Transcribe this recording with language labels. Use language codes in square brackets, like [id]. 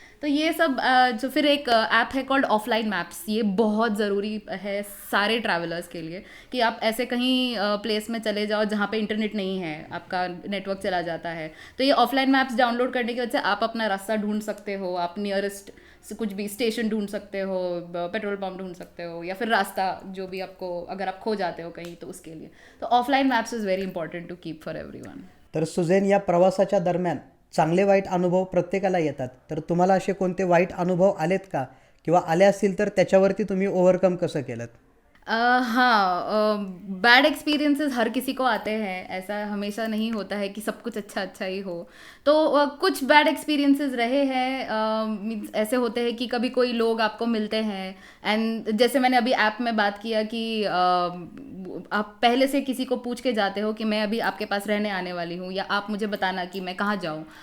[hi] तो ये सब जो फिर एक ऐप है कॉल्ड ऑफलाइन मैप्स, ये बहुत ज़रूरी है सारे ट्रैवलर्स के लिए कि आप ऐसे कहीं प्लेस में चले जाओ जहाँ पे इंटरनेट नहीं है, आपका नेटवर्क चला जाता है, तो ये ऑफलाइन मैप्स डाउनलोड करने की वजह से आप अपना रास्ता ढूंढ सकते हो, आप नियरेस्ट कुछ भी स्टेशन ढूंढ सकते हो, पेट्रोल पंप ढूंढ सकते हो, या फिर रास्ता जो भी आपको अगर आप खो जाते हो कहीं तो उसके लिए. [en] तो offline maps is very important to keep for everyone. [mr] तर सुजैन, या प्रवासाच्या दरम्यान चांगले वाईट अनुभव प्रत्येकाला येतात, तर तुम्हाला असे कोणते वाईट अनुभव आलेत का, किंवा आले असतील तर त्याच्यावरती तुम्ही ओव्हरकम कसं केलं? [hi] हाँ, बैड एक्सपीरियंसेस हर किसी को आते हैं, ऐसा हमेशा नहीं होता है कि सब कुछ अच्छा अच्छा ही हो. तो कुछ बैड एक्सपीरियंसेस रहे हैं. मीन्स ऐसे होते हैं कि कभी कोई लोग आपको मिलते हैं एंड जैसे मैंने अभी ऐप में बात किया कि आप पहले से किसी को पूछ के जाते हो कि मैं अभी आपके पास रहने आने वाली हूँ, या आप मुझे बताना कि मैं कहाँ जाऊँ.